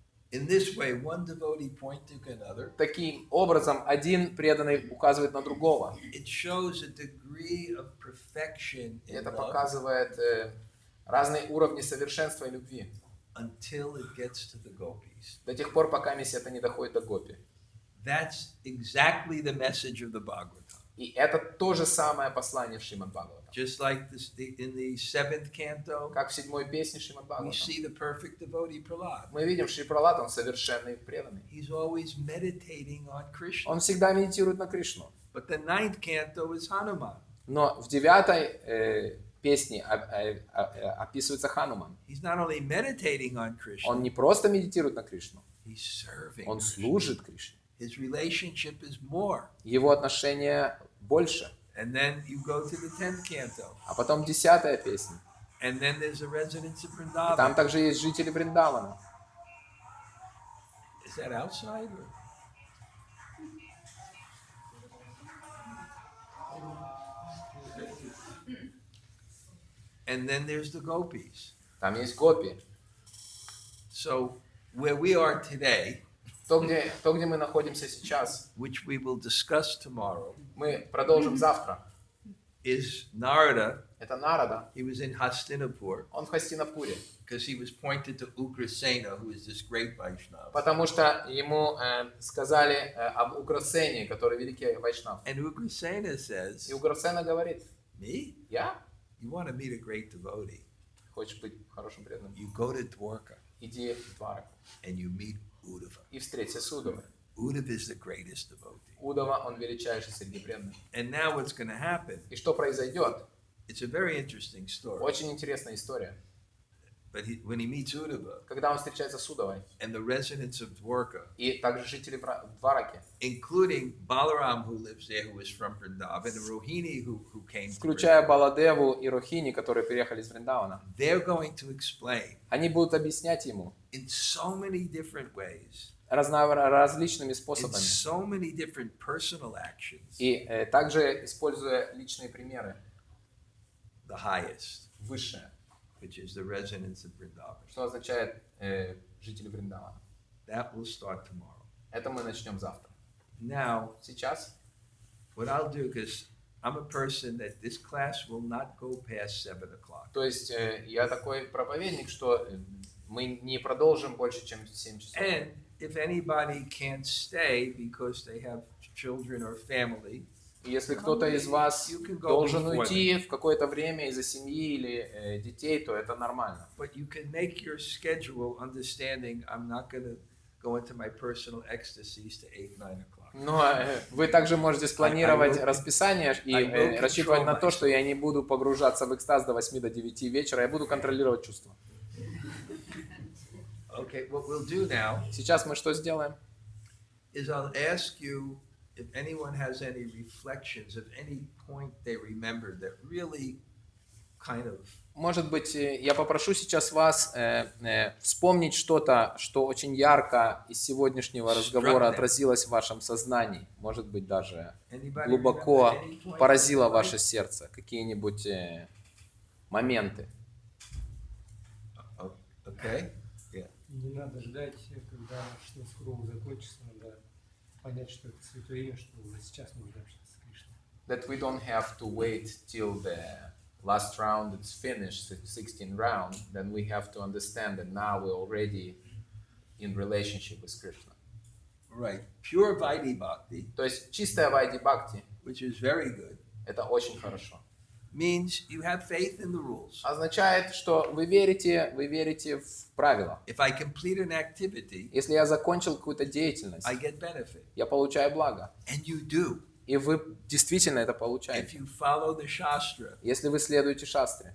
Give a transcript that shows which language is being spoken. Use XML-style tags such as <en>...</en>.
<en>in this way, one devotee pointing to another,</en> <ru>Таким образом, один преданный указывает на другого.</ru> <en>it shows a degree of perfection</en> <ru>И</ru> <en>in</en> <ru>это</ru> <en>love</en> <ru>показывает разные уровни совершенства и любви.</ru> <en>until it gets to the gopis.</en> <ru>До тех пор, пока это не доходит до гопи.</ru> <en>That's exactly the message of the Bhagavatam.</en> <ru>И это то же самое послание в Шримад-Бхагаватам.</ru> <en>Just like in the 7th canto,</en> <ru>Как в 7-й песне</ru> <en>we</en> <ru>Шримад-Бхагаватам.</ru> <en>see the perfect devotee Prahlad.</en> <ru>Мы видим, Шри Пралад, он совершенный преданный.</ru> <en>He's always meditating on Krishna.</en> <ru>Он всегда медитирует на Кришну.</ru> <en>But the 9th canto is Hanuman.</en> <ru>Но в 9-й песне описывается Хануман.</ru> <en>He's not only meditating on Krishna,</en> <ru>Он не просто медитирует на Кришну,</ru> <en>he's serving.</en> <ru>он служит Кришне.</ru> <en>His relationship is more.</en> <ru>Его отношения больше.</ru> <en>And then you go to the 10th canto.</en> <ru>А потом 10-я песня.</ru> <en>And then there's a residence of</en> <ru>И там</ru> <en>Vrindavan.</en> <ru>также есть жители Вриндавана.</ru> <en>Is that outside? Or? And then there's the gopis.</en> <ru>Там есть гопи.</ru> <en>So where we are today,</en> <ru>То, где мы находимся сейчас,</ru> <en>which we will discuss tomorrow,</en> <ru>мы продолжим завтра.</ru> <en>is Narada.</en> <ru>Это Нарада.</ru> <en>He was in Hastinapur</en> <ru>Он в Хастинапуре.</ru> <en>because he was pointed to Ugrasena, who is this great Vaishnava.</en> <ru>Потому что ему сказали об Уграсене, который великий вайшнав.</ru> <en>And Ugrasena says,</en> <ru>И Уграсена говорит:</ru> <en>me?</en> <ru>я?</ru> <en>You want to meet a great devotee?</en> <ru>Хочешь быть хорошим преданным?</ru> <en>You go to Dwarka.</en> <ru>иди в Двараку</ru> <en>and you meet Uddhava.</en> <ru>и встреться с Удавой.</ru> <en>Uddhava is the greatest devotee.</en> <ru>Удава, он величайший среди преданных.</ru> <en>And now what's going to happen?</en> <ru>И что произойдет?</ru> <en>It's a very interesting story.</en> <ru>Очень интересная история.</ru> <en>But when he meets Uddhava</en> <ru>Когда он встречается с Удавой,</ru> <en>and the residents of Dwarka,</en> <ru>и также жители Двараки,</ru> <en>including Balaram, who lives there, who is from Vrindavan, and Rohini, who came to</en> <ru>включая</ru> <en>Vrindavan,</en> <ru>Баладеву и Рохини, которые переехали из Вриндавана,</ru> <en>they're going to explain</en> <ru>они будут объяснять ему</ru> <en>in so many different ways,</en> <ru>различными</ru> <en>in</en> <ru>способами.</ru> <en>so many different personal actions,</en> <ru>И также используя личные примеры,</ru> <en>the highest,</en> <ru>высшее,</ru> <en>which is the residents of Vrindavan.</en> <ru>что означает жители Вриндавана.</ru> <en>That will start tomorrow.</en> <ru>Это мы начнем завтра.</ru> <en>Now,</en> <ru>Сейчас</ru> <en>what I'll do, because I'm a person that this class will not go past 7 o'clock.</en> <ru>То есть я такой проповедник, что мы не продолжим больше, чем 7 часов.</ru> <en>And if anybody can't stay because they have children or family,</en> <ru>И если кто-то из вас</ru> <en>you can go</en> <ru>должен</ru> <en>before</en> <ru>уйти в какое-то время из-за семьи или детей, то это нормально.</ru> <en>but you can make your schedule understanding I'm not going to go into my personal ecstasies to 8, 9 o'clock.</en> <ru>Но вы также можете спланировать расписание и рассчитывать на то, что я не буду погружаться в экстаз до 8 до 9 вечера, я буду контролировать чувства.</ru> <en>Okay, what we'll do now</en> <ru>Сейчас мы что сделаем?</ru> <en>is I'll ask you if anyone has any reflections of any point they remembered that really kind of</en> <ru>Может быть, я попрошу сейчас вас вспомнить что-то, что очень ярко из сегодняшнего разговора отразилось в вашем сознании. Может быть, даже</ru> <en>anybody</en> <ru>глубоко</ru> <en>remember any point</en> <ru>поразило</ru> <en>in their</en> <ru>ваше</ru> <en>life?</en> <ru>сердце. Какие-нибудь моменты.</ru> <en>Okay? Yeah.</en> <ru>Не надо ждать, когда что скоро закончится, надо понять, что это святое имя, что уже сейчас нужно общаться с Кришной.</ru> <en>That we don't have to wait till the last round is finished, the 16th round, then we have to understand that now we're already in relationship with Krishna. Right. Pure Vaidhi Bhakti,</en> <ru>То есть чистая вайди бхакти,</ru> <en>which is very good,</en> <ru>это очень хорошо.</ru> <en>means you have faith in the rules.</en> <ru>Означает, что вы верите в правила.</ru> <en>If I complete an activity,</en> <ru>Если я закончил какую-то деятельность,</ru> <en>I get benefit.</en> <ru>я получаю благо.</ru> <en>And you do.</en> <ru>И вы действительно это</ru> <en>If</en> <ru>получаете.</ru> <en>you follow the Shastra,</en> <ru>Если вы следуете шастре,</ru>